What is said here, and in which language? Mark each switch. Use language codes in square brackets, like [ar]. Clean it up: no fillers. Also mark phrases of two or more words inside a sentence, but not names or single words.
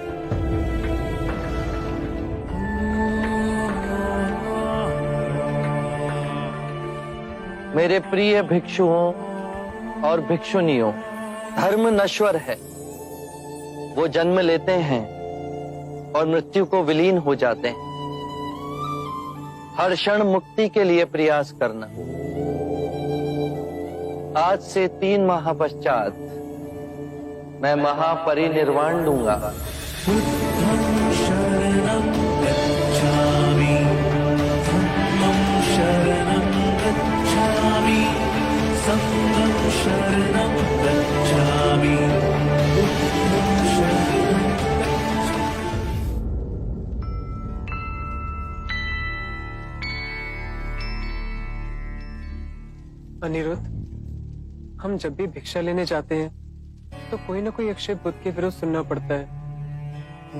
[hi] मेरे प्रिय भिक्षुओं और भिक्षुनियों, धर्म नश्वर है, वो जन्म लेते हैं और मृत्यु को विलीन हो जाते हैं। हर क्षण मुक्ति के लिए प्रयास करना। आज से 3 माह पश्चात मैं महापरिनिर्वाण लूंगा। [pi] शरणं गच्छामि, धम्मं शरणं गच्छामि, संघं शरणं गच्छामि, बुद्धं शरणं [hi] अनिरुद्ध, हम जब भी भिक्षा लेने जाते हैं तो कोई ना कोई अक्षय बुद्ध के विरुद्ध सुनना पड़ता है।